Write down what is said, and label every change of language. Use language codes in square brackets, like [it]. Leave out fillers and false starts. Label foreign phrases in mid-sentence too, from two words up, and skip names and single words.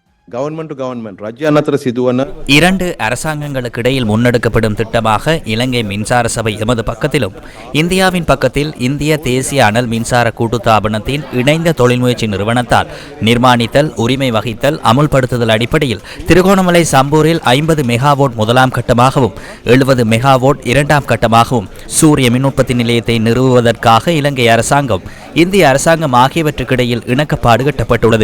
[en] government to government [si] රජයන් අතර සිදුවන [ta] இரண்டு அரசாங்கங்களுக்கு இடையில் முன்னெடுக்கப்படும் திட்டமாக இலங்கை மின்சார சபை எமது பக்கத்திலும் இந்தியாவின் பக்கத்தில் இந்திய தேசிய அனல் மின்சார கூட்டுத்தாபனத்தின் இணைந்த தொழில்முயற்சி நிறுவனத்தால் நிர்மாணித்தல், உரிமை வகித்தல், அமுல்படுத்துதல் அடிப்படையில் திருகோணமலை சம்பூரில் 50 மெகாவோட் முதலாம் கட்டமாகவும் 70 மெகாவோட் இரண்டாம் கட்டமாகவும் சூரிய மின் உற்பத்தி நிலையத்தை நிறுவுவதற்காக இலங்கை அரசாங்கம், இந்திய அரசாங்கம் ஆகியவற்றுக்கிடையில் இணக்கப்பாடு கட்டப்பட்டுள்ளது.